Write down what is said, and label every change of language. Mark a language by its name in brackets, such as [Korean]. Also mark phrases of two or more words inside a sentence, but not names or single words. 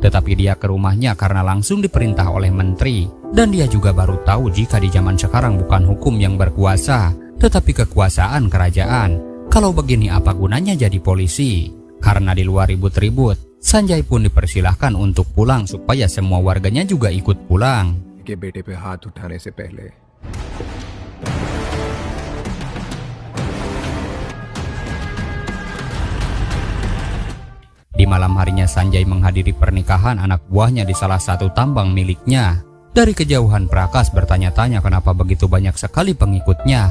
[Indonesian] Tetapi dia ke rumahnya karena langsung diperintah oleh menteri. Dan dia juga baru tahu jika di zaman sekarang bukan hukum yang berkuasa, tetapi kekuasaan kerajaan. Kalau begini apa gunanya jadi polisi? Karena di luar ribut-ribut, Sanjay pun dipersilahkan untuk pulang supaya semua warganya juga ikut pulang. [Hindi] के बेटे पे हाथ उठाने से पहले [Indonesian] Di malam harinya Sanjay menghadiri pernikahan anak buahnya di salah satu tambang miliknya. Dari kejauhan Prakas bertanya-tanya kenapa begitu banyak sekali pengikutnya.